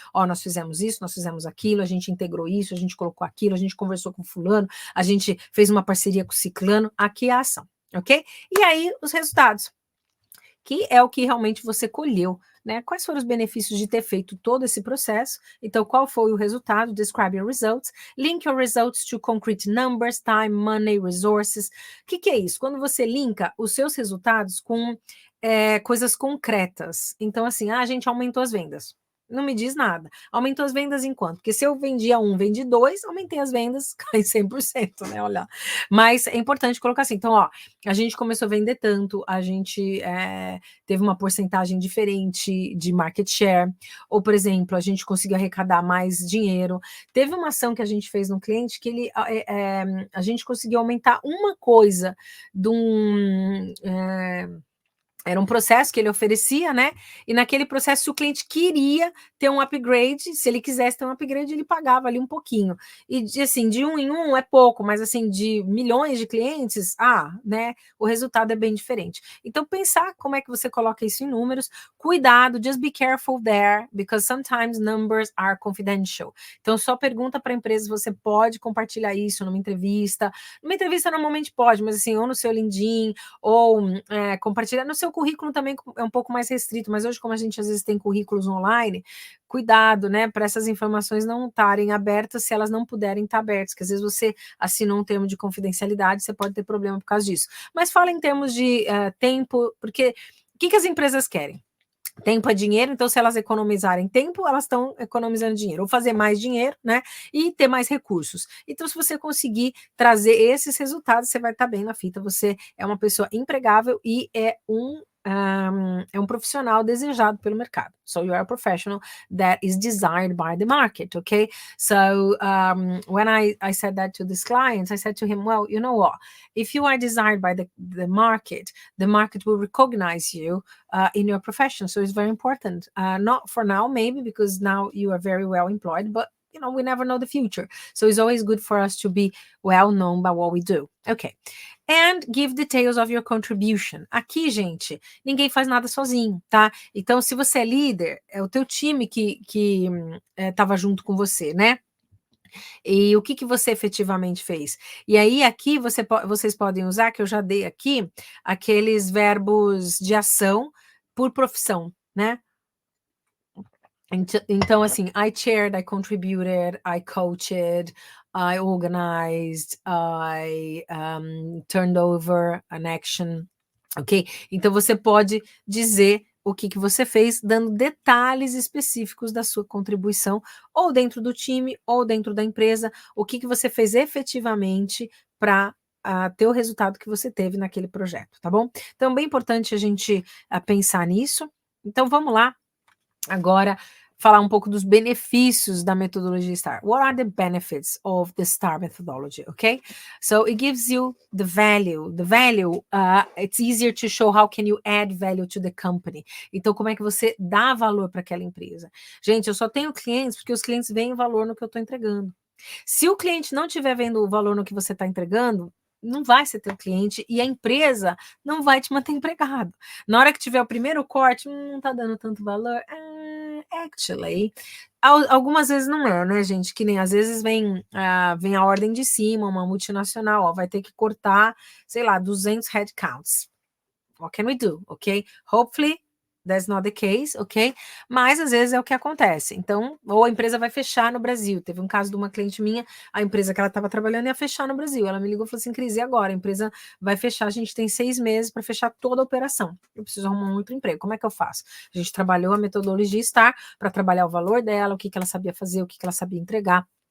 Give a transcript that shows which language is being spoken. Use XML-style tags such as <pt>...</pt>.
<pt>Ó, nós fizemos isso, nós fizemos aquilo, a gente integrou isso, a gente colocou aquilo, a gente conversou com fulano, a gente fez uma parceria com o ciclano, aqui é a ação, ok? E aí, os resultados, que é o que realmente você colheu, né? Quais foram os benefícios de ter feito todo esse processo? Então, qual foi o resultado?</pt> <en>Describe your results. Link your results to concrete numbers, time, money, resources.</en> <pt>O que é isso? Quando você linka os seus resultados com coisas concretas. Então, assim, a gente aumentou as vendas. Não me diz nada. Aumentou as vendas em quanto? Porque se eu vendia 1, vendi 2, aumentei as vendas, cai 100%, né? Olha. Mas é importante colocar assim. Então, ó, a gente começou a vender tanto, a gente teve uma porcentagem diferente de market share, ou, por exemplo, a gente conseguiu arrecadar mais dinheiro. Teve uma ação que a gente fez no cliente que a gente conseguiu aumentar uma coisa de um. Era um processo que ele oferecia, né? E naquele processo, se o cliente queria ter um upgrade, se ele quisesse ter um upgrade, ele pagava ali um pouquinho. E assim, de um em um é pouco, mas assim, de milhões de clientes, né? O resultado é bem diferente. Então, pensar como é que você coloca isso em números. Cuidado,</pt> <en>just be careful there, because sometimes numbers are confidential.</en> <pt>Então, só pergunta para a empresa se você pode compartilhar isso numa entrevista. Numa entrevista normalmente pode, mas assim, ou no seu LinkedIn, ou compartilhar no seu currículo também é um pouco mais restrito, mas hoje, como a gente às vezes tem currículos online, cuidado, né, para essas informações não estarem abertas se elas não puderem estar abertas, que às vezes você assinou um termo de confidencialidade, você pode ter problema por causa disso. Mas fala em termos de tempo, porque o que as empresas querem? Tempo é dinheiro, então se elas economizarem tempo, elas estão economizando dinheiro, ou fazer mais dinheiro, né, e ter mais recursos. Então, se você conseguir trazer esses resultados, você vai estar bem na fita, você é uma pessoa empregável e é um profissional desejado pelo mercado.</pt> <en>So you are a professional that is desired by the market, okay? So when I said that to this client, I said to him, well, you know what? If you are desired by the market will recognize you in your profession. So it's very important. Not for now, maybe, because now you are very well employed, but we never know the future. So it's always good for us to be well known by what we do. Okay. And give details of your contribution.</en> <pt>Aqui, gente, ninguém faz nada sozinho, tá? Então, se você é líder, é o teu time que estava junto com você, né? E o que você efetivamente fez? E aí, aqui, vocês podem usar, que eu já dei aqui, aqueles verbos de ação por profissão, né? Então, assim,</pt> <en>I chaired, I contributed, I coached, I organized, I turned over an action, ok?</en> <pt>Então, você pode dizer o que você fez, dando detalhes específicos da sua contribuição, ou dentro do time, ou dentro da empresa, o que você fez efetivamente para ter o resultado que você teve naquele projeto, tá bom? Então, é bem importante a gente pensar nisso. Então, vamos lá. Agora, falar um pouco dos benefícios da metodologia STAR.</pt> <en>What are the benefits of the STAR methodology? Okay, so it gives you the value. The value, it's easier to show how can you add value to the company.</en> <pt>Então, como é que você dá valor para aquela empresa? Gente, eu só tenho clientes porque os clientes veem valor no que eu estou entregando. Se o cliente não estiver vendo o valor no que você está entregando, não vai ser teu cliente e a empresa não vai te manter empregado. Na hora que tiver o primeiro corte, não está dando tanto valor. Actually, algumas vezes não é, né, gente? Que nem às vezes vem a ordem de cima, uma multinacional, vai ter que cortar, sei lá, 200 headcounts.</pt> <en>What can we do? Ok? Hopefully, that's not the case, ok?</en> <pt>Mas às vezes é o que acontece. Então, ou a empresa vai fechar no Brasil. Teve um caso de uma cliente minha, a empresa que ela estava trabalhando ia fechar no Brasil. Ela me ligou e falou assim: Cris, e agora? A empresa vai fechar, a gente tem 6 meses para fechar toda a operação. Eu preciso arrumar um outro emprego. Como é que eu faço? A gente trabalhou a metodologia STAR para trabalhar o valor dela, o que ela sabia fazer, o que ela sabia entregar.</pt>